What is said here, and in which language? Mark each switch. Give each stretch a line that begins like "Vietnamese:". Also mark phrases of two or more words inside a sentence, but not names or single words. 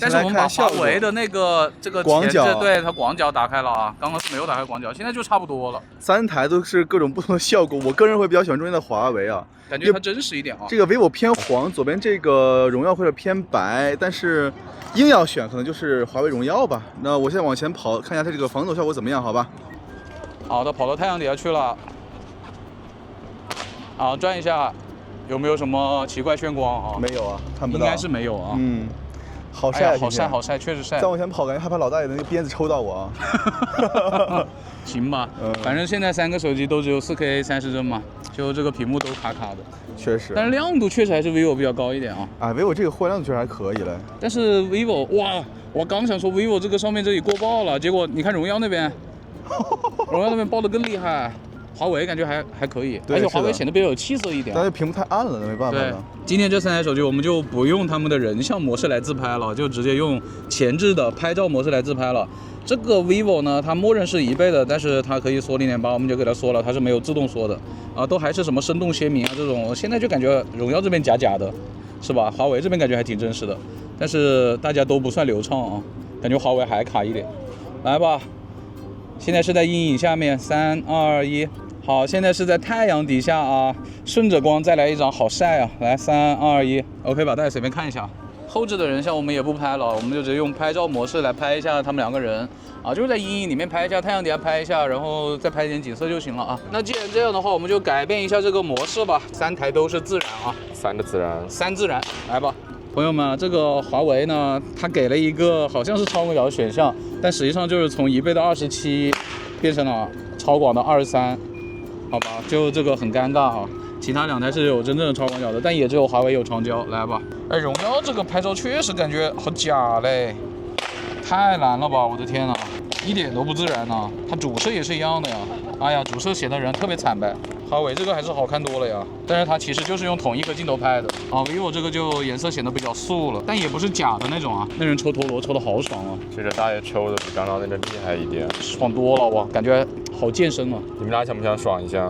Chinese: 但是我們把華為的那個這個前置，對，它廣角打開了啊，剛剛是沒有打開廣角，現在就差不多了。 3台都是各種不同的效果，我個人會比較喜歡中間的華為啊。感覺它真實一點啊。這個 vivo 偏黃，左邊這個榮耀或者偏白，但是硬要選，可能就是華為榮耀吧。那我現在往前跑，看一下它這個防抖效果怎麼樣，好吧？好的，跑到太陽底下去了。好，轉一下，有沒有什麼奇怪眩光啊？沒有啊，看不到。應該是沒有啊。好曬、好曬，好曬，確實曬。再往前跑，感覺害怕老大爺的那個鞭子抽到我。行吧，反正現在3個手機都只有4K 30幀嘛，就這個屏幕都卡卡的。確實。但是亮度確實還是 vivo 比較高一點啊。啊 ，vivo 這個貨亮度確實還可以嘞。但是 vivo 哇，我剛想說 vivo 這個上面這裡過爆了，結果你看榮耀那邊，榮耀那邊爆得更厲害。華為感覺還可以，而且華為顯得比較有氣色一點。但是屏幕太暗了，沒辦法。對，今天這3台手機我們就不用他們的人像模式來自拍了，就直接用前置的拍照模式來自拍了。這個 vivo 呢，它默認是1倍的，但是它可以縮0.8，我們就給它縮了，它是沒有自動縮的啊，都還是什麼生動鮮明啊這種。現在就感覺榮耀這邊假假的，是吧？華為這邊感覺還挺真實的，但是大家都不算流暢啊，感覺華為還卡一點。來吧，現在是在陰影下面，3、2、1。好，現在是在太陽底下啊，順着光再來一張，好曬啊！來，3、2、1 ，OK 吧？大家隨便看一下。後置的人像我們也不拍了，我們就直接用拍照模式來拍一下他們2個人啊，就是在陰影裡面拍一下，太陽底下拍一下，然後再拍一點景色就行了啊。那既然這樣的話，我們就改變一下這個模式吧。3台都是自然啊，3的自然，3自然，來吧。朋友們，这個華為呢，它給了一個好像是超廣角的選項，但實際上就是從1倍的27變成了超廣的23。好吧，就這個很尷尬啊。其他2台是有真正的超廣角的，但也只有華為有長焦。來吧，哎，榮耀這個拍照確實感覺好假嘞，太藍了吧！我的天哪，一點都不自然吶。它主攝也是一樣的呀。哎呀，主攝顯得人特別慘白。華為這個還是好看多了呀，但是它其實就是用同一個鏡頭拍的啊。vivo 這個就顏色顯得比較素了，但也不是假的那種啊。那人抽陀螺抽得好爽啊！這個大爺抽的比剛剛那個厲害一點，爽多了哇，感覺好健身啊！你們倆想不想爽一下？